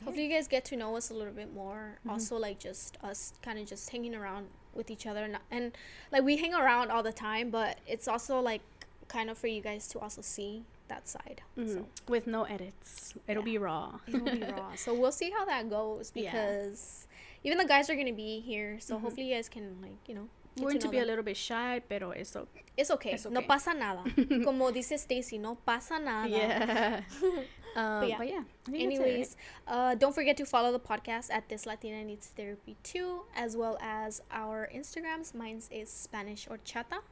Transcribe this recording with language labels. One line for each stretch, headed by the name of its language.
English: Hopefully you guys get to know us a little bit more. Also, like, just us kind of just hanging around with each other, and like we hang around all the time, but it's also like kind of for you guys to also see that side. So with no edits, it'll be raw. it'll be raw. So we'll see how that goes because even the guys are gonna be here. So hopefully you guys can, like, you know. We're going to be a little bit shy,
Spanish: pero eso.
English: It's okay. It's No okay.
Spanish: pasa nada. Como dice Stacy, no pasa nada.
English: Yeah. But yeah. I think that's it, Anyways, don't forget to follow the podcast at This Latina Needs Therapy too, as well as our Instagrams. Mine is Spanish Horchata.